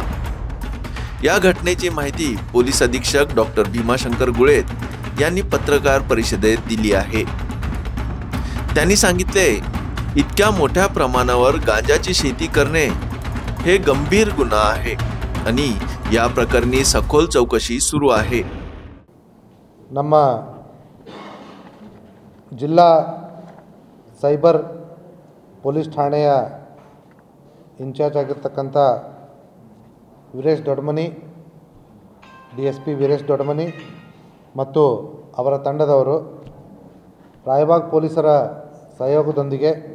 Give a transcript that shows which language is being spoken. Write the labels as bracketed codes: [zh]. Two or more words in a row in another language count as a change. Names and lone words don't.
[mr] या घटनेची माहिती पोलीस अधीक्षक डॉक्टर भीमाशंकर गुळेत यांनी पत्रकार परिषदेत दिली आहे। त्यांनी सांगितले, इतक्या मोठ्या प्रमाणावर गांजाची शेती करणे हे गंभीर गुन्हा आहे आणि या प्रकरणी सखोल चौकशी सुरू आहे। [kn] ನಮ್ಮ ಜಿಲ್ಲಾ ಸೈಬರ್ ಪೊಲೀಸ್ ಠಾಣೆಯ ಇನ್ಚಾರ್ಜ್ ಆಗಿರತಕ್ಕಂತ ವೀರೇಶ್ ದೊಡ್ಡಮನಿ, ಡಿಎಸ್ಪಿ ವೀರೇಶ್ ದೊಡ್ಡಮನಿ ಮತ್ತು ಅವರ ತಂಡದವರು ರಾಯಬಾಗ್ ಪೊಲೀಸರ ಸಹಯೋಗದೊಂದಿಗೆ